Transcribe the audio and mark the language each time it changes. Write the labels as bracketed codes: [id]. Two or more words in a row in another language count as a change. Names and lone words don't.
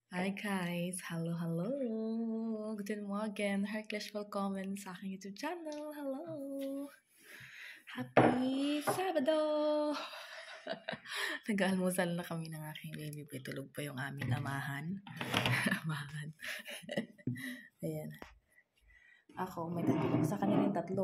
[en] Hi guys! Hello, hello! [de] Guten Morgen! Herzlich willkommen [tl] sa aking [en] YouTube channel! Hello! Happy [tl] Sabado! Nag-almusal na kami ng aking [en] baby boy. [tl] Tulog pa yung aming amahan. Amahan. Ayan. Ako, may tatlo sa kanilang tatlo.